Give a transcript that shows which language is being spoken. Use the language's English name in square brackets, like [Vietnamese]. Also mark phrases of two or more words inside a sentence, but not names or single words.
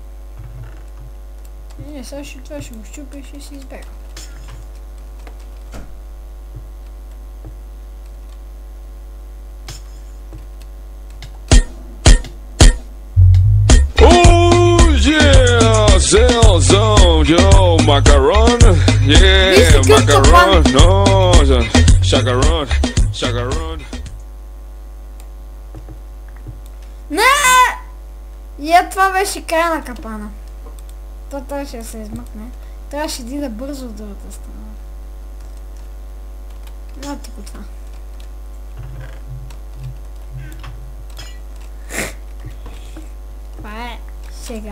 [Bulgarian] Не, сега ще това ще го щупя и ще си избега. Zone, yo, macaron, yeah, macaron, no, chacaron, chacaron. Не! И това беше края на капана. То трябваше да се измъкне. Трябваше да бързо от другата страна. На тук това. Това е сега.